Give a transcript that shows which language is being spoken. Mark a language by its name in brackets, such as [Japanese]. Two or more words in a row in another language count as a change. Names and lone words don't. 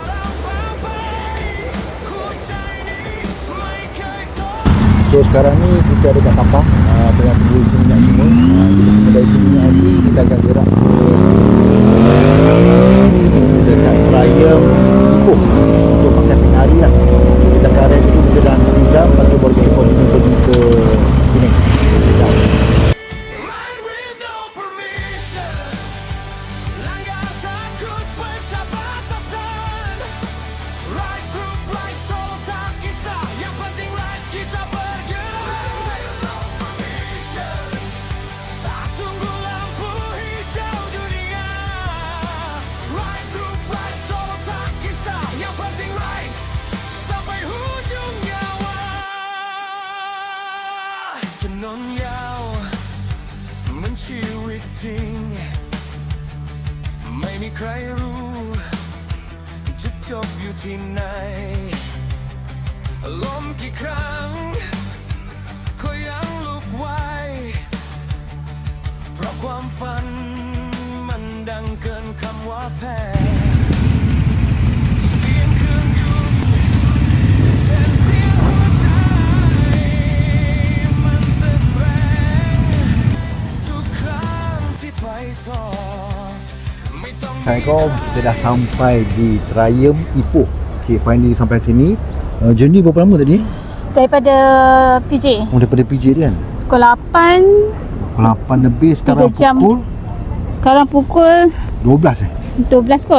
[Malay] So sekarang ni kita ada kat Tapang, tengah tunggu isi minyak semua. Kita semua dah isi minyak nanti, kita akan gerak dekat Triumph Ipoh untuk makan tengah hari lah. So kita akan rest dulu, kita dalam 1 jam, lepas tu baru kita continue pergi ke Penang. [English] Ride with no permission, [Malay] langgar takut pecah batasan. [English] Ride group, ride solo [Malay] tak kisah, yang penting ride kita bergerak. [English] Ride with no permission, [Malay] tak tunggu lampu hijau dunia. [English] Ride group, ride solo [Malay] tak kisah, yang penting ride sampai hujung nyawa. [Thai] วิตจริงไม่มีใครรู้จะจบอยู่ที่ไหนล้มกี่ครั้งก็ยังลุกไหว เพราะความฝันมันดังเกินคำว่าแพ้เสียงเครื่องยนต์แทนเสียงหัวใจมันเต้นแรงทุกครั้งที่ไปต่อไม่ต้อง [Malay] Kita dah sampai di Triumph Ipoh. [English] Okay, finally [Malay] sampai sini. Journey berapa lama tadi? Daripada PJ Oh, daripada PJ tu kan? pukul 8. Pukul 8 lebih, sekarang 3 jam. pukul Sekarang pukul 12 12 kot.